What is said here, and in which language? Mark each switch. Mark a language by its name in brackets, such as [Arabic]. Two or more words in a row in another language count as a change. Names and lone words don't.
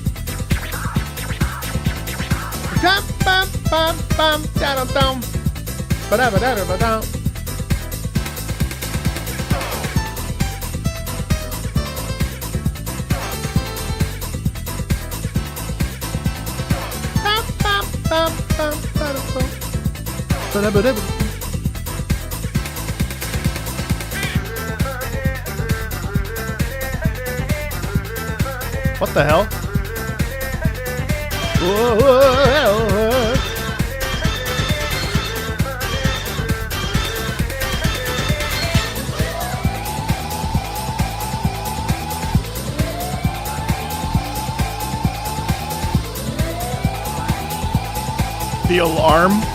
[English] Dum, bum, bum, bum, da-da-dum, ba-da-ba-da-da-ba-dum. Bum, bum, bum, bum, ba-da-bum, ba-da-ba-da-ba. What the hell? Whoa, whoa, whoa. The alarm.